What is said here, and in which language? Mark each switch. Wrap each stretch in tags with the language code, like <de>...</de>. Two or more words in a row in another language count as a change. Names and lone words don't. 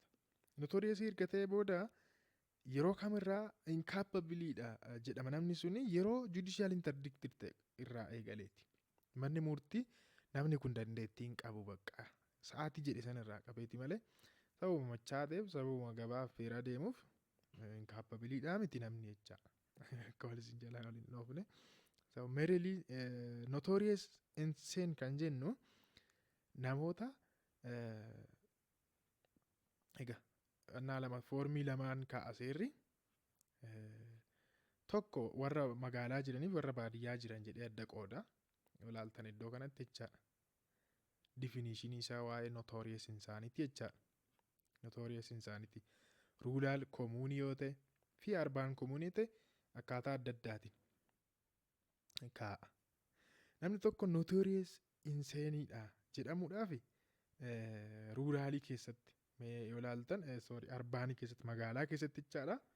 <om>Notoriousii erga ta'ee booda yeroo kamirraa incapabiliidha jedhama namni suni yeroo</om> <en>judicial interdicted</en> <om>ta'e irraa eegaleeti. Manni murtii namni kun dandeettii hin qabu bakka sa'aatii jedhe sanirraa qabeeti malee sababuma machaa ta'eef sababuma gabaaf feeraa deemuuf incapabiliidha miti namni jecha akka wal isin jalaa waliin dhoofne.</om> <en>Merely notorious insane</en> <om>kan jennu namoota egaa lama foormii lamaan kaa'a seerri tokko warra magaalaa jiraniif warra baadiyyaa jiran jedhee adda qooda. Ilaaltan iddoo kanatti jechaadha. Definitionii isaa waa'ee</om> <en>notorious insanity</en> <om>jechaadha.</om> <en>Notorious insanity rural community</en> <om>yoo ta'e fi</om> <en>urban community</en> <om>akkaataa adda addaatiin kaa'a. Namni tokko notorious insaneidha jedhamuudhaaf ruraalii keessatti yoo ilaaltan urbaanii keessatti magaalaa keessatti jechaadha.</om>